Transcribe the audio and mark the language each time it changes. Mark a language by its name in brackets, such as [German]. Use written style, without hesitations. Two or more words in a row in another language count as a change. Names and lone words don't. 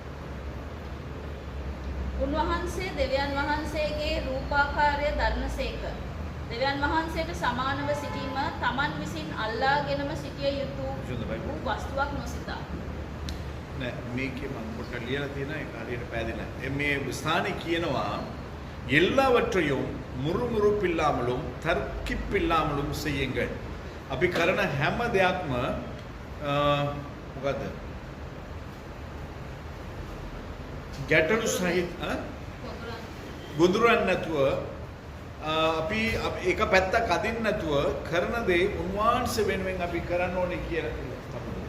[Sinhala] උන්වහන්සේ දෙවියන් වහන්සේගේ රූපාකාරය දරනසේක. දෙවියන් වහන්සේට සමානව සිටීම තමන් විසින් අල්ලාගෙනම සිටිය යුතු වූ වස්තුවක් නොසිතා. නෑ මේකේ මම පොඩ්ඩක් ලියලා තියෙනවා ඒක හරියට පැහැදිලා. මේ ස්ථානේ කියනවා [Tamil] எல்லாவற்றையும் முறுமுறுப்பில்லாமலும் தர்க்கிப்பில்லாமலும் செய்யுங்கள். [Sinhala] අපි කරන හැම දෙයක්ම මොකද්ද? ගැටලු සහිත ගොදුරන් නැතුව අපි එක පැත්තක් අදින්න නැතුව කරන දේ උන්වහන්සේ වෙනුවෙන් අපි කරන්න ඕනේ කියලා තමයි.